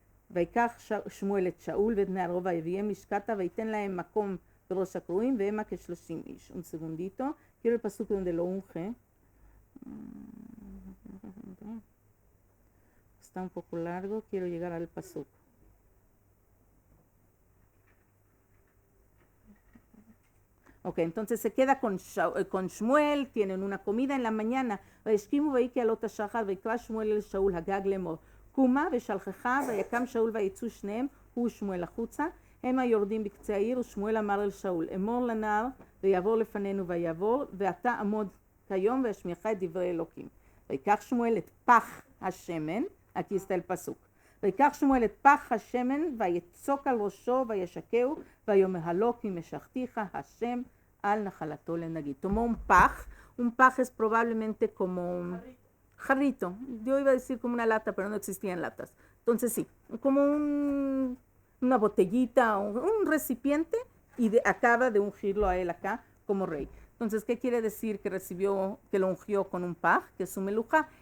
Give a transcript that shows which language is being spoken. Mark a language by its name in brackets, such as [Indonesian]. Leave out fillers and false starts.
[Hebrew] ויקח שמואל את שאול ואת בני הרובע ויביאם לשכתה וייתן להם מקום בראש הקרואים והמה כ30 איש. [Spanish] Un segundito, quiero el pasuk donde lo unge. Está un poco largo, quiero llegar al pasuk. Ok, entonces se queda con Shmuel, tienen una comida en la mañana. [Hebrew] וישכימו ויקי עלות השחר ויקרא שמואל אל שאול הגג לאמור קומה ושלחך ויקם שאול ויצאו שניהם הוא ושמואל החוצה המה יורדים בקצה העיר ושמואל אמר אל שאול אמור לנער ויעבור לפנינו ויעבור ואתה עמוד כיום והשמיעך את דברי אלוקים. ויקח שמואל את פח השמן, [Spanish] aquí está el pasuk. [Hebrew] ויקח שמואל את פח השמן ויצוק על ראשו וישקהו ויאמר כי משכתיך השם al נחלתו לנגיד. [Spanish] Tomó un paj es probablemente como un jarrito. Yo iba a decir como una lata, pero no existían latas. Entonces sí, como una botellita, un recipiente, y acaba de ungirlo a él acá como rey. Entonces, ¿qué quiere decir que recibió, que lo ungió con un paj, que es su melujá?